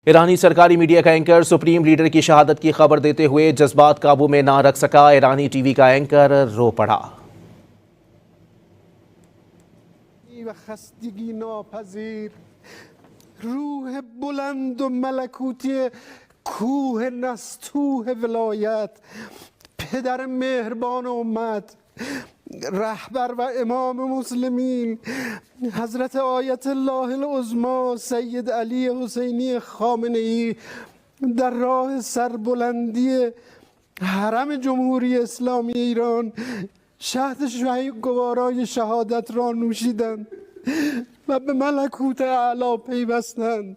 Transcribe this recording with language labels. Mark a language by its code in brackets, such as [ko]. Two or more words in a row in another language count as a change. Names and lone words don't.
[hi] ईरानी सरकारी मीडिया का एंकर सुप्रीम लीडर की शहादत की खबर देते हुए जज्बात काबू में ना रख सका। ईरानी टीवी का एंकर रो पड़ा। [fa] روح بلند و ملکوتی کوه نستوه ولایت پدر مهربان امت رهبر و امام مسلمین حضرت آیت الله العظما سید علی حسینی خامنه ای در راه سربلندی حرم جمهوری اسلامی ایران شهد گوارای شهادت را نوشیدند و به ملکوت اعلی پیوستند.